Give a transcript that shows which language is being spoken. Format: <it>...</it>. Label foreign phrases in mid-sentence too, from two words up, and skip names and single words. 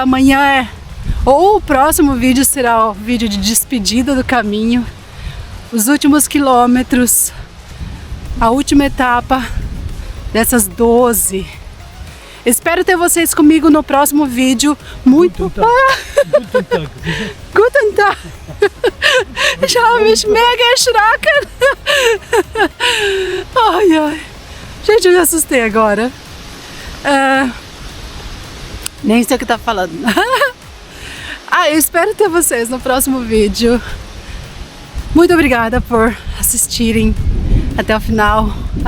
<pt>Amanhã ou o próximo vídeo será o vídeo de despedida do caminho. Os últimos quilômetros. A última etapa dessas 12. Espero ter vocês comigo no próximo vídeo. Muito...</pt> <de>Guten Tag. Ich habe mich mega erschrocken.</de> <pt>Ai, ai. Gente, eu me assustei agora. Nem sei o que tá falando. Eu espero ter vocês no próximo vídeo. Muito obrigada por assistirem até o final.</pt>